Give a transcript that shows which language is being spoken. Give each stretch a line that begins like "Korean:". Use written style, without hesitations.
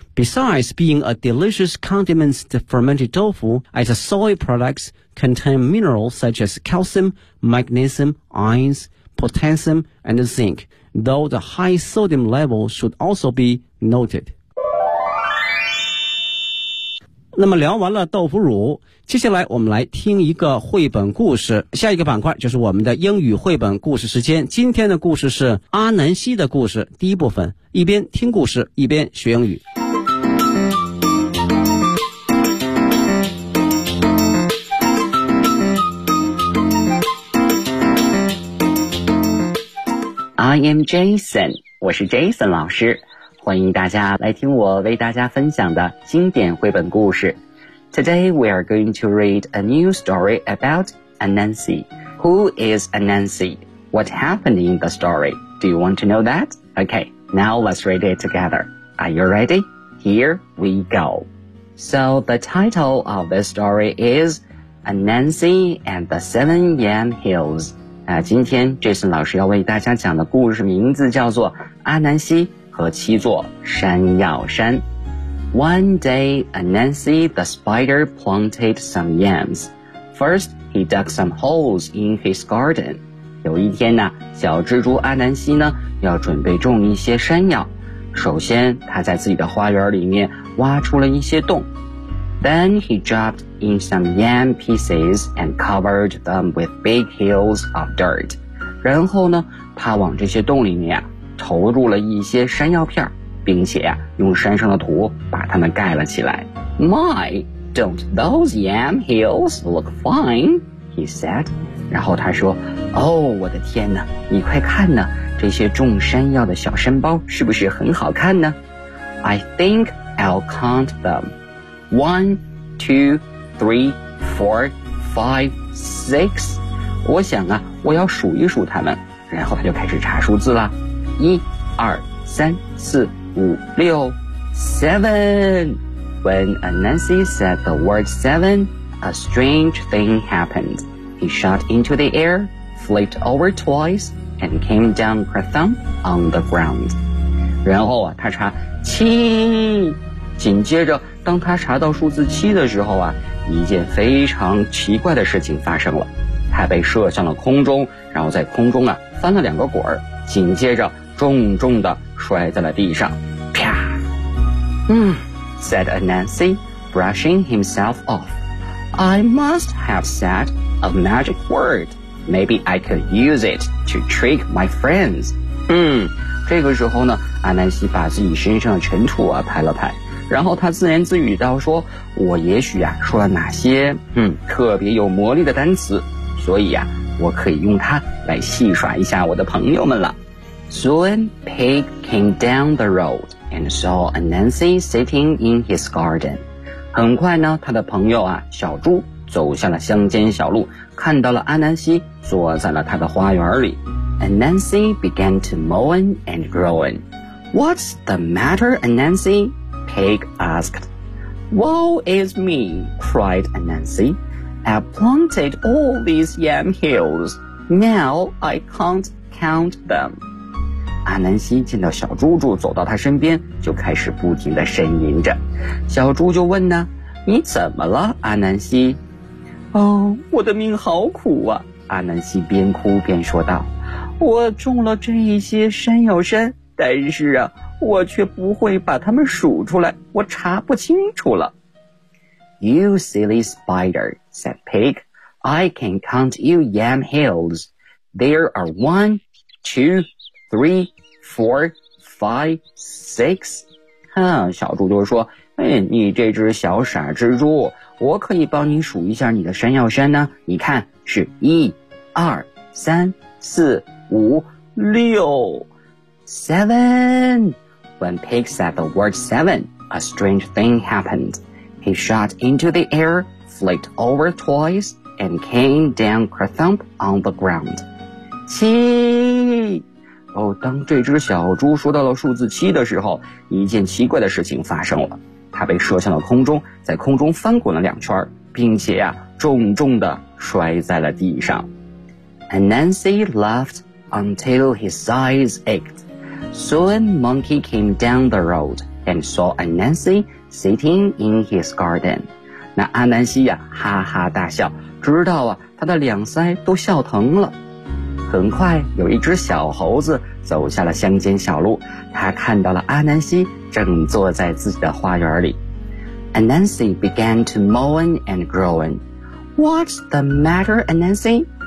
English: Besides being a delicious condiment, the fermented tofu as a soy products contain minerals such as calcium, magnesium, ions, potassium, and zinc, though the high sodium level should also be noted.
Chinese: 那么聊完了豆腐乳，接下来我们来听一个绘本故事。下一个板块就是我们的英语绘本故事时间。今天的故事是阿南西的故事，第一部分，一边听故事，一边学英语。
English: I am Jason，
Chinese: 我是 Jason 老师，欢迎大家来听我为大家分享的经典绘本故事。
English: Today we are going to read a new story about Anansi. Who is Anansi? What happened in the story? Do you want to know that? Okay, now let's read it together. Are you ready? Here we go. So the title of this story is Anansi and the Seven Yam Hills.
Chinese: 今天 Jason 老师要为大家讲的故事名字叫做阿南西和七座山药山。
English: One day, Anansi the spider planted some yams. First, he dug some holes in his garden.
Chinese: 有一天呢，小蜘蛛阿南西呢，要准备种一些山药。首先，他在自己的花园里面挖出了一些洞。
English: Then he dropped in some yam pieces and covered them with big hills of dirt.
Chinese: 然后呢，他往这些洞里面啊，投入了一些山药片，并且啊，用山上的土把它们盖了起来。
English: My, don't those yam hills look fine? He said.
Chinese: 然后他说，哦，我的天哪，你快看呢，这些种山药的小山包是不是很好看呢？
English: I think I'll count them. One, two, three, four, five, six.
Chinese: 我想啊，我要数一数他们。然后他就开始查数字了。一、二、三、四、五、六 ，
English: seven. When Anansi said the word seven, a strange thing happened. He shot into the air, flipped over twice, and came down kerthump on the ground.
Chinese: 然后啊，他查七，紧接着。当他查到数字七的时候啊，一件非常奇怪的事情发生了。他被射向了空中，然后在空中啊翻了两个滚儿，紧接着重重地摔在了地上。
English: 啪！said Anansi, brushing himself off. I must have said a magic word. Maybe I could use it to trick my friends.
Chinese: 这个时候呢，阿南西把自己身上的尘土啊拍了拍。然后他自言自语道说，我也许啊说了哪些特别有魔力的单词，所以啊我可以用它来戏耍一下我的朋友们了。
English: Soon, Pig came down the road and saw Anansi sitting in his garden.
Chinese: 很快呢，他的朋友啊小猪走向了乡间小路，看到了阿南西坐在了他的花园里。
English: Anansi began to moan and groan. What's the matter, Anansi? Pig asked. Woe is me, cried Anansi. I've planted all these yam hills. Now I can't count them.
Chinese: 阿南西见到小猪猪走到他身边，就开始不停地呻吟着。小猪就问呢，你怎么了，阿南西？哦，我的命好苦啊，阿南西边哭边说道。我种了这一些山药山，但是啊，我却不会把它们数出来，我查不清楚了。
English: You silly spider, said Pig. I can count you yam hills. There are one, two, three, four, five, six.
Chinese: 小猪就说，你这只小傻蜘蛛，我可以帮你数一下你的山药山呢。你看，是一、二、三、四、五、六 ，
English: seven. When Pig said the word seven, a strange thing happened. He shot into the air, flipped over twice, and came down kerthump on the ground.
Chinese: 七！哦，当这只小猪说到了数字七的时候，一件奇怪的事情发生了。它被射向了空中，在空中翻滚了两圈，并且啊，重重地摔在了地上。
English: Anansi laughed until his eyes ached. Soon, Monkey came down the road and saw Anansi sitting in his garden.
Chinese: 那阿南西呀、啊，哈哈大笑，直到啊，他的两腮都笑疼了。很快，有一只小猴子走下了乡间小路，他看到了阿南西正坐在自己的花园里。
English: Anansi began to moan and groan. What's the matter, Anansi?